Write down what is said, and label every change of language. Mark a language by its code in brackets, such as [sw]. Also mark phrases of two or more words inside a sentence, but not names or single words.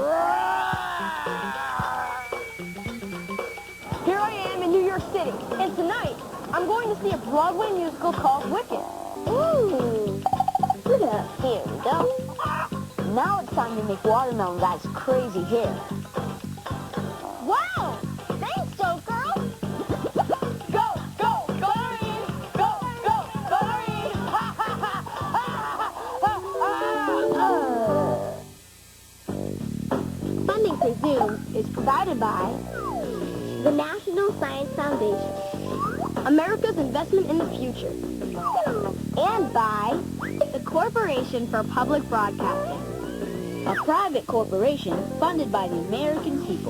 [en] Here I am in New York City, and tonight I'm going to see a Broadway musical called Wicked. Ooh. Look at that. Here we go. Now it's time to make Watermelon Guy's crazy hair. Wow! Thanks, Dope Girl! Go, go, go, Noreen! Go, go, go, Noreen! Ha, ha, ha, ha, ha, Funding for Zoom is provided by the National Science Foundation, America's investment in the future. and by the Corporation for Public Broadcasting, a private corporation funded by the American people,